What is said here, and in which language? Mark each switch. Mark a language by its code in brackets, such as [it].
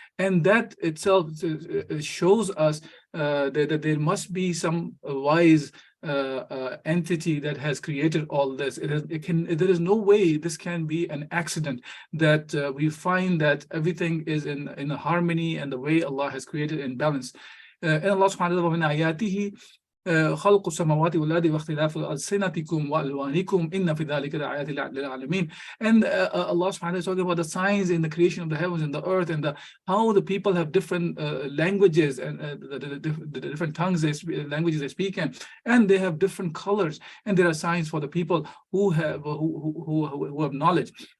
[en] And that itself shows us that there must be some wise entity that has created all this. There is no way this can be an accident, that we find that everything is in harmony and the way Allah has created in balance. And Allah subhanahu wa ta'ala, [ar] خلق السماوات والأرض واختلاف ألسنتكم وألوانكم إن في ذلك لآيات للعالمين. [en] And Allah subhanahu wa ta'ala is talking about the signs in the creation of the heavens and the earth, and how the people have different languages and the different tongues, languages they speak in, and they have different colors, and there are signs for the people who have knowledge.